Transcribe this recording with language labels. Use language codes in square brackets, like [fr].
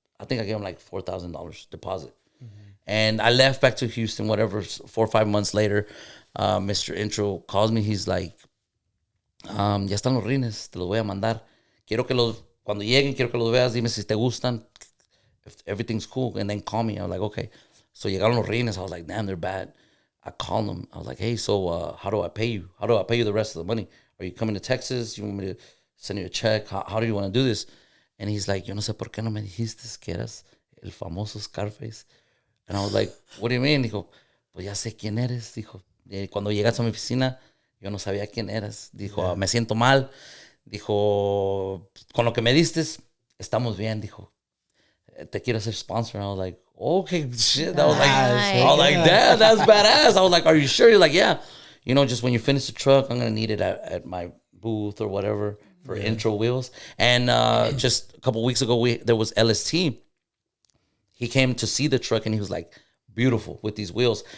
[en] I think I gave him like $4,000 deposit, and I left back to Houston. Whatever, 4 or 5 months later, Mr. Intro calls me. He's like, [es] "Ya están los rines, te los voy a mandar. Cuando lleguen, quiero que los veas, dime si te gustan, [en] if everything's cool, and then call me." I was like, okay. So [es] llegaron los rines. [en] I was like, damn, they're bad. I called them. I was like, hey, so how do I pay you? How do I pay you the rest of the money? Are you coming to Texas? You want me to send you a check? How do you want to do this? And he's like, [es] yo no sé por qué no me dijiste que eras el famoso Scarface. [en] And I was like, what do you mean? [es] Dijo, pues ya sé quién eres. Dijo, cuando llegas a mi oficina, yo no sabía quién eras. Dijo, me siento mal. Dijo, con lo que me diste, estamos bien. Dijo, te quiero ser sponsor. [en] And I was like, okay, shit. I was like, damn, that's badass. I was like, are you sure? You're like, yeah. You know, just when you finish the truck, I'm going to need it at my booth or whatever for intro wheels. And just a couple weeks ago, there was LST. He came to see the truck, and he was like, beautiful with these wheels.